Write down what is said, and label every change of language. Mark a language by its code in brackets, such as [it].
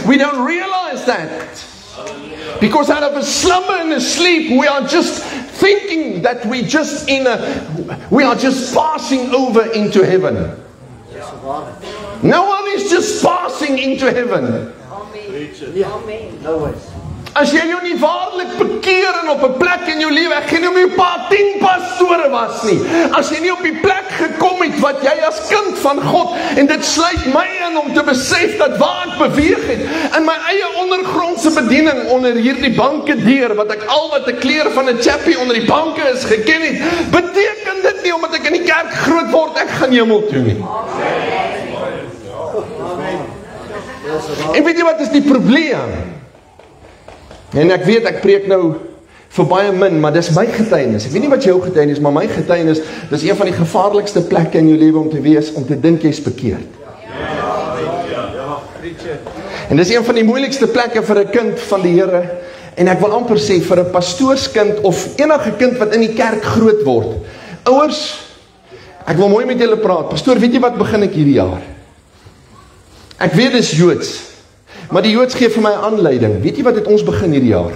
[en] We don't realize that. Because out of a slumber and a sleep, we are just thinking that we are just passing over into heaven. No one is just passing into heaven. No ways. [af] As jy jou nie waarlik bekeer en op 'n plek in jou lewe, ek gee nie om jou pa 10 pastore was nie. As jy nie op die plek gekom het wat jy as kind van God, en dit sluit my in om te besef dat waar ek beweeg het, in my eie ondergrondse bediening onder hierdie banke deur, wat ek al wat 'n kleur van 'n chappie onder die banke is geken het, beteken dit nie omdat ek in die kerk groot word, ek gaan hemel toe nie. En weet jy wat is die probleem? En ek weet, ek preek nou vir baie min, maar dis my getuienis. Ek weet nie wat jou getuienis, maar my getuienis, dis een van die gevaarlikste plekke in jou lewe om te wees, om te dink jy's bekeerd. En dis een van die moeilikste plekke vir 'n kind van die Here, en ek wil amper sê, vir 'n pastoorskind, of enige kind wat in die kerk groot word. Ouers, ek wil mooi met julle praat. Pastoor, weet jy wat begin ek hierdie jaar? Ek weet dis Joods, maar die Joods gee vir my aanleiding. Weet jy wat het ons begin hierdie jaar?